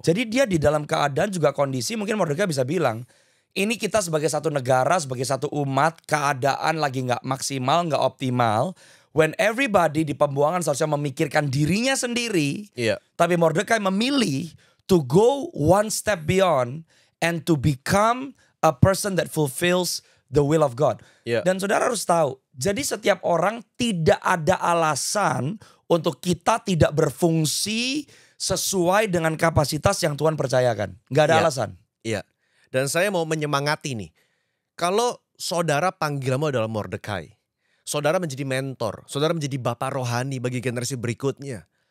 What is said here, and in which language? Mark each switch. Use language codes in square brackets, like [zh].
[id] Jadi dia di dalam keadaan juga kondisi, mungkin Mordekai bisa bilang, ini kita sebagai satu negara, sebagai satu umat, keadaan lagi gak maksimal, gak optimal. When everybody di pembuangan seharusnya memikirkan dirinya sendiri. Iya. [en] Tapi Mordekai memilih to go one step beyond and to become a person that fulfills the will of God. [id] Iya. Dan saudara harus tahu, jadi setiap orang tidak ada alasan untuk kita tidak berfungsi sesuai dengan kapasitas yang Tuhan percayakan. Gak ada alasan. Iya. Dan saya mau menyemangati nih. Kalau saudara panggilanmu adalah Mordekai. Saudara menjadi mentor, saudara menjadi bapak rohani bagi generasi berikutnya.